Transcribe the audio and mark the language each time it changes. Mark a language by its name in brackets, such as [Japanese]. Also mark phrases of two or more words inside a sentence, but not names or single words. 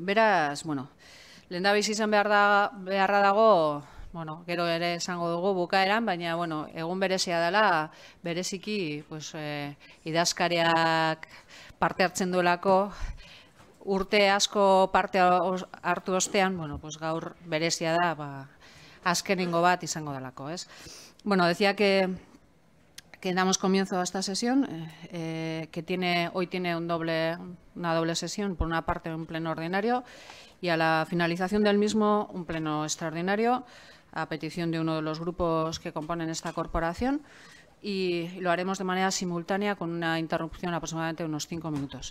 [Basque] Beraz, bueno, lehendabizi izan beharra dago, bueno, gero ere esango dugu bukaeran, baina, bueno, egun berezia dela, bereziki, pues, idazkariak parte hartzen duelako, urte asko parte hartu ostean, bueno, pues gaur berezia da, azkenengo bat izango delako, [Spanish] ¿es? Bueno, decía que damos comienzo a esta sesión, que hoy tiene una doble sesión, por una parte un pleno ordinario y a la finalización del mismo un pleno extraordinario a petición de uno de los grupos que componen esta corporación, y lo haremos de manera simultánea con una interrupción aproximadamente de unos 5 minutos.